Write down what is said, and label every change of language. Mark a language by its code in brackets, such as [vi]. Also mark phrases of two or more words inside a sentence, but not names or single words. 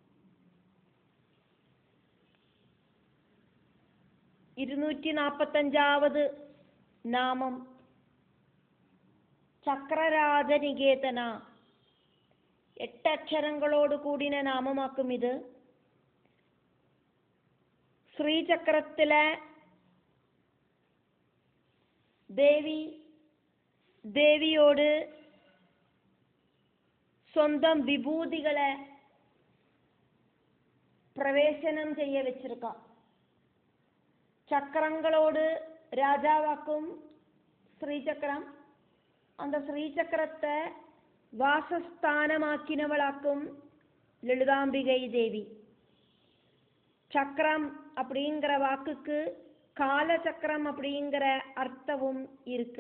[ta] 245வது நாமம் சக்கரராஜநிகேதன. 8 அக்ஷரங்களோடு கூடின நாமமாக்கும் இது. ஸ்ரீசக்கரத்தில தேவியோடு [ml] സ്വന്തം വിഭൂതികളെ പ്രവേശനം ചെയ്യ വെച്ചിരിക്കാം. [ta] சக்கரங்களோடு ராஜாவாக்கும் ஸ்ரீசக்கரம். அந்த ஸ்ரீசக்கரத்தை வாசஸ்தானமாக்கினவளாக்கும் லலிதாம்பிகை தேவி. சக்கரம் அப்படிங்கிற வாக்குக்கு காலச்சக்கரம் அப்படிங்கிற அர்த்தமும் இருக்கு.